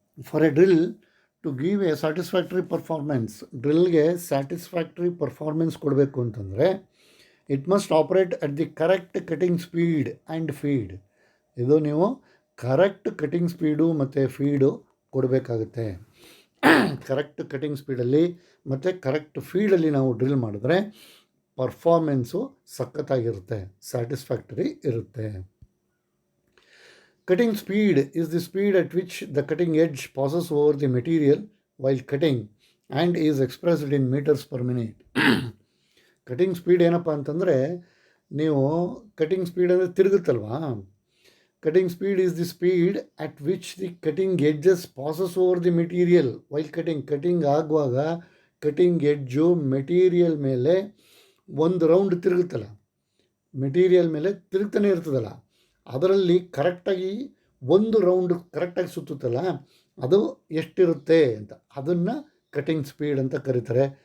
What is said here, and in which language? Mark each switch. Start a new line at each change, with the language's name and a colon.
English: for a drill to give a satisfactory performance,
Kannada: ಡ್ರಿಲ್ಗೆ satisfactory performance ಕೊಡಬೇಕು ಅಂತಂದರೆ
English: It must operate at the correct cutting speed and feed.
Kannada: ಇದು ನೀವು correct cutting speed ಮತ್ತು feed ಕೊಡಬೇಕಾಗುತ್ತೆ. Correct cutting ಸ್ಪೀಡಲ್ಲಿ ಮತ್ತು correct ಫೀಡಲ್ಲಿ ನಾವು drill ಮಾಡಿದ್ರೆ performance ಸಖತ್ತಾಗಿರುತ್ತೆ, satisfactory ಇರುತ್ತೆ.
English: Cutting speed is the speed at which the cutting edge passes over the material while cutting and is expressed in meters per minute. Cutting speed ಏನಪ್ಪ ಅಂತಂದರೆ, ನೀವು cutting speed ಅಂದರೆ ತಿರುಗುತ್ತಲ್ವಾ, cutting speed is the speed at which the cutting edges passes over the material while
Kannada: cutting ಆಗುವಾಗ cutting edge material ಮೇಲೆ ಒಂದು round ತಿರುಗುತ್ತಲ್ಲ, material ಮೇಲೆ ತಿರುಗ್ತಾನೆ ಇರ್ತದಲ್ಲ, ಅದರಲ್ಲಿ ಕರೆಕ್ಟಾಗಿ ಒಂದು ರೌಂಡ್ ಕರೆಕ್ಟಾಗಿ ಸುತ್ತುತ್ತಲ್ಲ, ಅದು ಎಷ್ಟಿರುತ್ತೆ ಅಂತ ಅದನ್ನು ಕಟಿಂಗ್ ಸ್ಪೀಡ್ ಅಂತ ಕರೀತಾರೆ.